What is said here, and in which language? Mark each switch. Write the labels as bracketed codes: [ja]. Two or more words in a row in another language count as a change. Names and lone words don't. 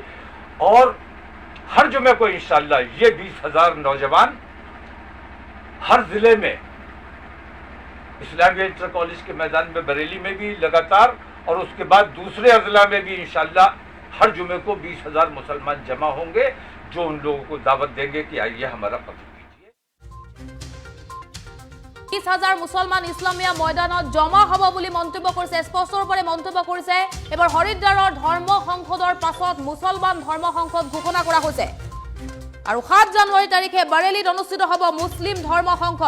[hi] और हर जुमे को इंशाअल्लाह ये 20,000 नौजवान हर जिले में, इस्लामिया इंटर कॉलेज के मैदान में बरेली में भी लगातार, और उसके बाद दूसरे अजला में भी इंशाअल्लाह हर जुमे को 20,000 मुसलमान जमा होंगे, जो उन लोगों को दावत देंगे कि आइए हमारा कत्ल कीजिए। [as] 20,000 মুছলমান ইছলামিয়া ময়দানত জমা হ'ব বুলি মন্তব্য কৰিছে, স্পষ্ট ৰূপে মন্তব্য কৰিছে। এবাৰ হৰিদ্বাৰৰ ধৰ্ম সংসদৰ পাছত মুছলমান ধৰ্ম সংসদ ঘোষণা কৰা হৈছে। আৰু 7 জানুৱাৰী তাৰিখে বাৰেলিত অনুষ্ঠিত হ'ব মুছলিম ধৰ্ম সংসদ।